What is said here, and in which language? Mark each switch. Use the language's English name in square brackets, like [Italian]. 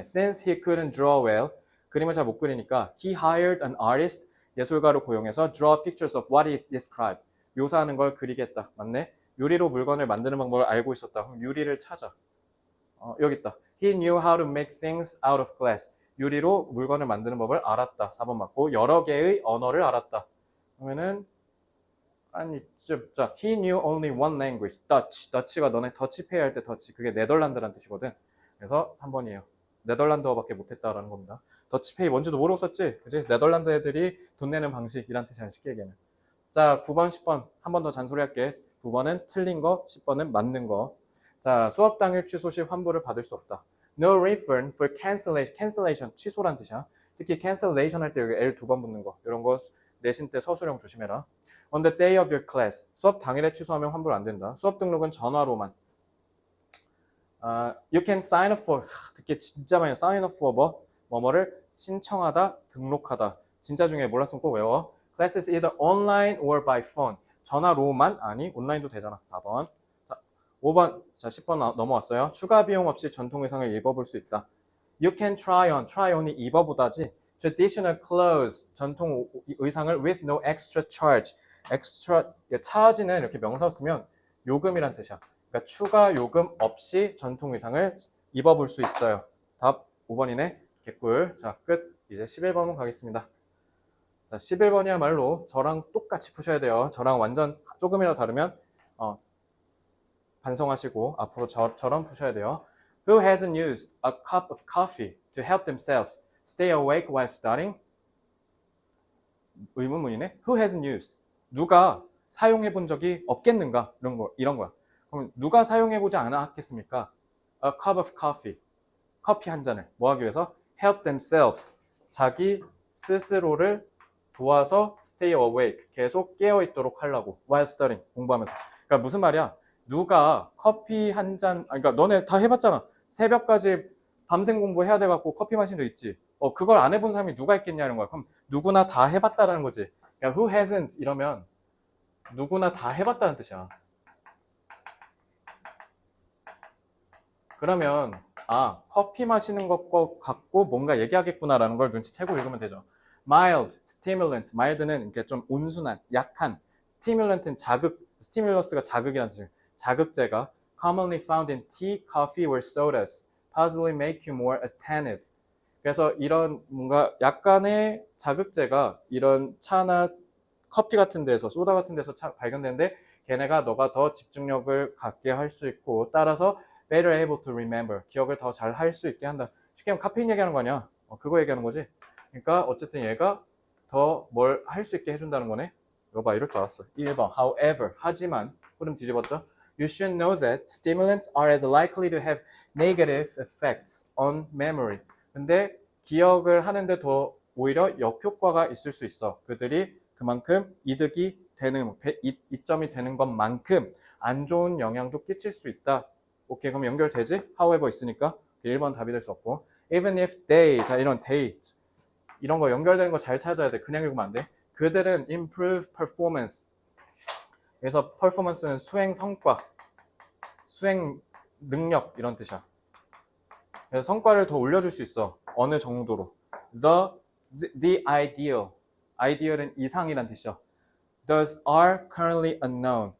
[English] Since he couldn't draw well, [Korean] 그림을 잘 못 그리니까 [English] he hired an artist, [Korean] 예술가를 고용해서 [English] draw pictures of what is described. [Korean] 묘사하는 걸 그리겠다. 맞네? 유리로 물건을 만드는 방법을 알고 있었다. 그럼 유리를 찾아. 여기 있다. [English] He knew how to make things out of glass. [Korean] 유리로 물건을 만드는 법을 알았다. 4번 맞고 여러 개의 언어를 알았다. [English] 그러면은 자, he knew only one language. Dutch. [Korean] Dutch가 너네 더치페이 할 때 더치. 그게 네덜란드란 뜻이거든. 그래서 3번이에요. 네덜란드어밖에 못했다라는 겁니다. 더치페이 뭔지도 모르고 썼지? 그지? 네덜란드 애들이 돈 내는 방식이란 뜻이야. 쉽게 얘기하면. 자, 9번, 10번. 한 번 더 잔소리할게. 9번은 틀린 거, 10번은 맞는 거. 자, 수업 당일 취소 시 환불을 받을 수 없다. [English] No refund for cancellation. [Korean] cancellation 취소란 뜻이야. 특히 cancellation 할 때 여기 L 2번 붙는 거. 이런 거 내신 때 서술형 조심해라. [English] On the day of your class. [Korean] 수업 당일에 취소하면 환불 안 된다. 수업 등록은 전화로만. [English] You can sign up for. [Korean] 듣기 진짜 많이 sign up for 뭐뭐를 신청하다, 등록하다. 진짜 중에 몰랐으면 꼭 외워. [English] Classes either online or by phone. [Korean] 전화로만 아니 온라인도 되잖아. 4번. 자, 5번. 자, 10번 넘어왔어요. 추가 비용 없이 전통 의상을 입어볼 수 있다. [English] You can try on. [Korean] try on이 입어보다지. [English] Traditional clothes. [Korean] 전통 의상을 [English] with no extra charge. [Korean] extra charge는 이렇게 명사로 쓰면 요금이란 뜻이야. 그러니까 추가 요금 없이 전통 의상을 입어볼 수 있어요. 답 5번이네. 개꿀. 자, 끝. 이제 11번 가겠습니다. 자, 11번이야말로 저랑 똑같이 푸셔야 돼요. 저랑 완전 조금이라도 다르면 반성하시고 앞으로 저처럼 푸셔야 돼요. [English] Who hasn't used a cup of coffee to help themselves stay awake while studying? [Korean] 의문문이네. [English] Who hasn't used? [Korean] 누가 사용해 본 적이 없겠는가? 이런 거야. 그럼 누가 사용해 보지 않았겠습니까? [English] A cup of coffee. [Korean] 커피 한 잔을 뭐 하기 위해서? [English] Help themselves. [Korean] 자기 스스로를 도와서 [English] stay awake. [Korean] 계속 깨어 있도록 하려고. [English] While studying. [Korean] 공부하면서. 그러니까 무슨 말이야? 누가 커피 한 잔, 그러니까 너네 다 해봤잖아. 새벽까지 밤샘 공부해야 돼갖고 커피 마신 적 있지. 그걸 안 해본 사람이 누가 있겠냐는 거야. 그럼 누구나 다 해봤다라는 거지. 그러니까 who hasn't 이러면 누구나 다 해봤다는 뜻이야. 그러면 커피 마시는 것 갖고 뭔가 얘기하겠구나라는 걸 눈치채고 읽으면 되죠. [English] mild, stimulant. [Korean] mild는 이렇게 좀 온순한, 약한. stimulant는 자극, 스티뮬러스가 자극이라는 뜻이에요. 자극제가 [English] commonly found in tea, coffee or sodas possibly make you more attentive. [Korean] 그래서 이런 뭔가 약간의 자극제가 이런 차나 커피 같은 데서 소다 같은 데서 발견되는데 걔네가 너가 더 집중력을 갖게 할 수 있고 따라서 [English] better able to remember. [Korean] 기억을 더 잘 할 수 있게 한다. 쉽게 하면 카페인 얘기하는 거 아니야. 그거 얘기하는 거지. 그러니까 어쨌든 얘가 더 뭘 할 수 있게 해준다는 거네. 이거 봐, 이럴 줄 알았어. 1번. However, 하지만 흐름 뒤집었죠. [English] You should know that stimulants are as likely to have negative effects on memory. [Korean] 근데 기억을 하는데 더 오히려 역효과가 있을 수 있어. 그들이 그만큼 이득이 되는, 이점이 되는 것만큼 안 좋은 영향도 끼칠 수 있다. 오케이, 그럼 연결되지? However 있으니까 1번 답이 될 수 없고 [English] even if they, [Korean] 자 이런 they 이런 거 연결되는 거 잘 찾아야 돼. 그냥 읽으면 안 돼. 그들은 [English] improve performance. [Korean] 그래서 performance는 수행 성과, 수행 능력 이런 뜻이야. 그래서 성과를 더 올려줄 수 있어. 어느 정도로. [English] The ideal. [Korean] ideal은 이상이란 뜻이죠. [English] Those are currently unknown.